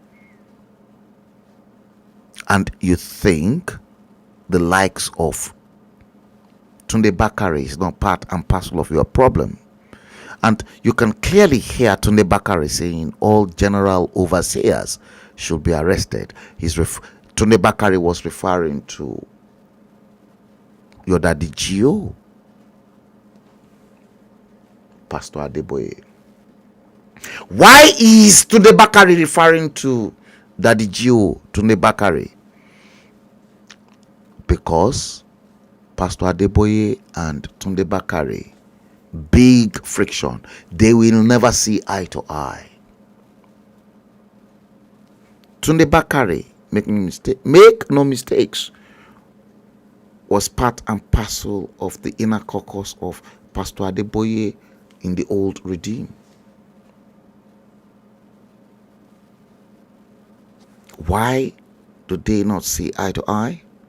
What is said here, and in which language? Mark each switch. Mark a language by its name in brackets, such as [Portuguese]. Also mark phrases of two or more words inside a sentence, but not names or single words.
[English] And you think the likes of Tunde Bakare is not part and parcel of your problem? And you can clearly hear Tunde Bakare saying all general overseers should be arrested. Tunde Bakare was referring to your daddy Gio, Pastor Adeboye. Why is Tunde Bakare referring to Daddy Gio, Tunde Bakare? Because Pastor Adeboye and Tunde Bakare, big friction. They will never see eye to eye. Tunde Bakare, make no mistakes, was part and parcel of the inner caucus of Pastor Adeboye in the old regime. Why do they not see eye to eye?